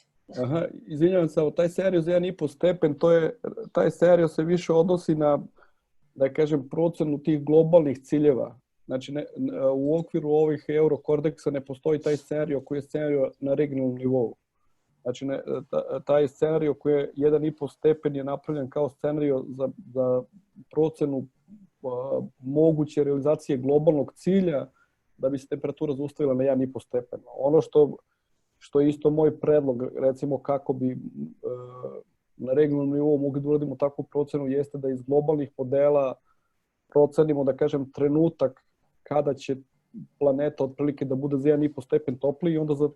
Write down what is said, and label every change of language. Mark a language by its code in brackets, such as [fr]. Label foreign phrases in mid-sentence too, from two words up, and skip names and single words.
[sr] Извинјавам се, тај сценарио за 1,5 степен, тај сценарио се више односи на, да кажем, процену тих глобалних циљева. Значи, у оквиру ових Еврокордекса не постои тај сценарио кој е сценарио на регионалном нивоу. Значи, тај сценарио кој е 1,5 степен е направлен као сценарио за процену moguće realizacije globalnog cilja da bi se temperatura zaustavila na 1,5 stepena. Ono što je isto moj predlog, recimo kako bi na regionalnom nivou mogli da uradimo takvu procenu, jeste da iz globalnih modela procenimo, da kažem, trenutak kada će planeta otprilike da bude za 1,5 stepen topliji i onda